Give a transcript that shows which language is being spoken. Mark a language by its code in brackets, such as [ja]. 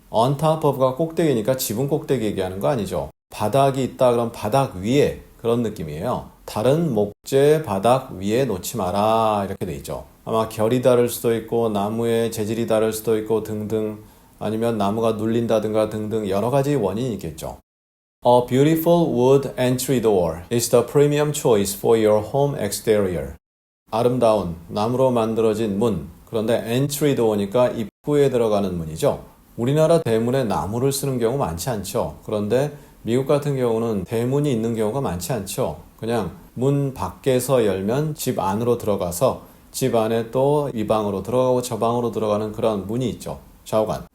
[ko] on top of가 꼭대기니까 지붕 꼭대기 얘기하는 거 아니죠. 바닥이 있다 그럼 바닥 위에 그런 느낌이에요. 다른 목재 바닥 위에 놓지 마라 이렇게 돼 있죠. 아마 결이 다를 수도 있고 나무의 재질이 다를 수도 있고 등등 아니면 나무가 눌린다든가 등등 여러 가지 원인이 있겠죠. [en] A beautiful wood entry door is the premium choice for your home exterior. [ko] 아름다운 나무로 만들어진 문. 그런데 entry door니까 입구에 들어가는 문이죠. 우리나라 대문에 나무를 쓰는 경우 많지 않죠. 그런데 미국 같은 경우는 대문이 있는 경우가 많지 않죠. 그냥 문 밖에서 열면 집 안으로 들어가서 집 안에 또 이 방으로 들어가고 저 방으로 들어가는 그런 문이 있죠. 좌우간.